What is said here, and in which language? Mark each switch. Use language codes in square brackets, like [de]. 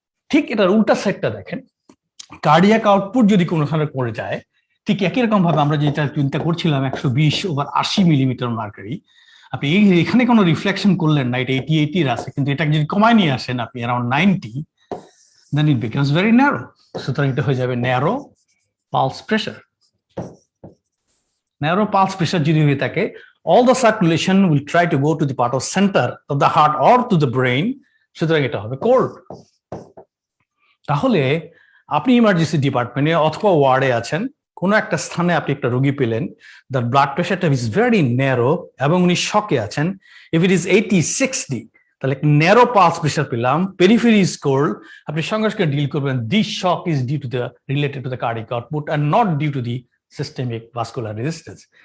[bn] ঠিক এটার উল্টা সাইডটা দেখেন, কার্ডিয়াক আউটপুট যদি কোনো সময় পড়ে যায়, ঠিক একই রকম ভাবে আমরা যেটা চিন্তা করছিলাম 120/80 মিলিমিটার মার্কারি, আপনি এখানে কোনো রিফ্লেকশন করলেন না, এটা 80 আছে, কিন্তু এটাকে যদি কমায় নিয়ে আসেন আপনি around 90, [en] then it becomes very narrow. [bn] সুতরাং এটা হয়ে যাবে narrow pulse pressure. Narrow pulse pressure যদি হয়ে থাকে, [en] all the circulation will try to go to the part of center of the heart or to the brain, [bn] সুতরাং এটা হবে কোল্ড। তাহলে আপনি ইমার্জেন্সি ডিপার্টমেন্টে অথবা ওয়ার্ডে আছেন, কোনো একটা স্থানে আপনি একটা রোগী পেলেন, [en] the blood প্রেশারটা is very narrow [bn] এবং উনি শকে আছেন, [en] if it is 80-60, [bn] তাহলে ন্যারো পালস প্রেশার পেলাম, [en] periphery is cold, [bn] আপনি সঙ্গে সঙ্গে ডিল করবেন [en] This shock is due to the related to the cardiac output and not due to the systemic vascular resistance.